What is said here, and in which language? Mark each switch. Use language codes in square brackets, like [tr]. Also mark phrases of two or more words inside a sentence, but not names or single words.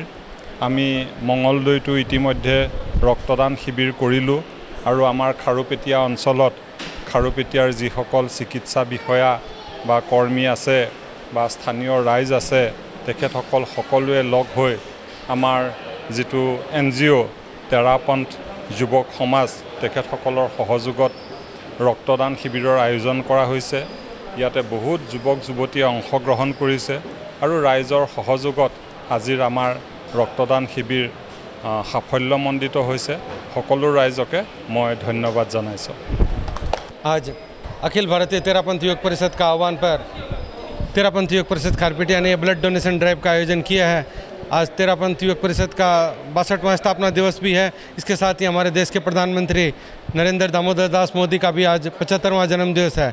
[as] আমি মঙলদৈতো ইতিমধ্যে ৰক্তদান শিবিৰ কৰিলোঁ আৰু আমাৰ খাৰুপেটীয়া অঞ্চলত খাৰুপেটীয়াৰ যিসকল চিকিৎসা বিষয়া বা কৰ্মী আছে বা স্থানীয় ৰাইজ আছে তেখেতসকল সকলোৱে লগ হৈ আমাৰ যিটো NGO তেৰাপন্থ যুৱক সমাজ তেখেতসকলৰ সহযোগত ৰক্তদান শিবিৰৰ আয়োজন কৰা হৈছে। ইয়াতে বহুত যুৱক যুৱতীয়ে অংশগ্ৰহণ কৰিছে আৰু ৰাইজৰ সহযোগত আজিৰ আমাৰ ৰক্তদান শিবিৰ সাফল্যমণ্ডিত হৈছে। সকলো ৰাইজকে মই ধন্যবাদ জনাইছোঁ। [hi] आज अखिल भारतीय तेरापंथ युवक परिषद का आह्वान पर तेरापंथ युवक परिषद खारुपेटिया ने [en] blood donation drive [hi] का आयोजन किया है। आज तेरापंथ युवक परिषद का 62वां स्थापना दिवस भी है। इसके साथ ही हमारे देश के प्रधानमंत्री नरेंद्र दामोदर दास मोदी का भी आज 75वां जन्मदिवस है।